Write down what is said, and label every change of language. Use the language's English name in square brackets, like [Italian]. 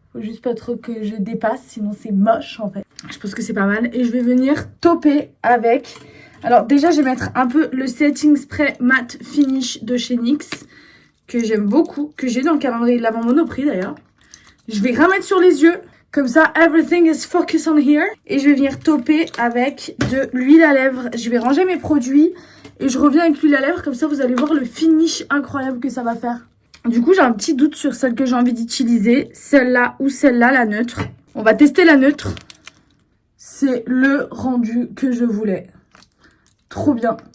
[French] Faut juste pas trop que je dépasse, sinon c'est moche en fait. Je pense que c'est pas mal et je vais venir tauper avec. Alors déjà je vais mettre un peu le setting spray matte finish de chez NYX que j'aime beaucoup, que j'ai dans le calendrier de l'avant Monoprix d'ailleurs. Je vais remettre sur les yeux. Comme ça, [English] everything is focused on here. [French] Et je vais venir tauper avec de l'huile à lèvres. Je vais ranger mes produits et je reviens avec l'huile à lèvres. Comme ça, vous allez voir le finish incroyable que ça va faire. Du coup, j'ai un petit doute sur celle que j'ai envie d'utiliser. Celle-là ou celle-là, la neutre. On va tester la neutre. C'est le rendu que je voulais. Trop bien.